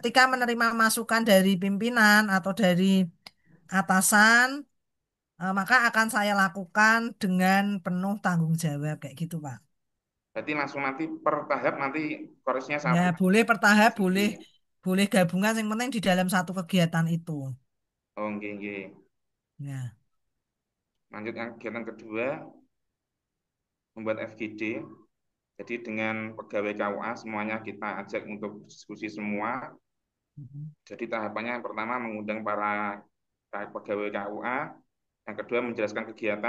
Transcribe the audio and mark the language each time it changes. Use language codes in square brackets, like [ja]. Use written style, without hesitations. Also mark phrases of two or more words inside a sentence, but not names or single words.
[id] ketika menerima masukan dari pimpinan atau dari atasan, maka akan saya lakukan dengan penuh tanggung jawab kayak gitu Pak. Berarti langsung nanti per tahap nanti koresnya Ya satu. boleh pertahap, boleh Nggih. boleh gabungan, yang penting di dalam satu kegiatan itu. [jv] Oh nggih, nggih. [id] Ya. Lanjut yang kegiatan kedua, membuat FGD. Jadi dengan pegawai KUA semuanya kita ajak untuk diskusi semua. Mhm. Jadi tahapannya yang pertama mengundang para pegawai KUA, yang kedua menjelaskan kegiatan.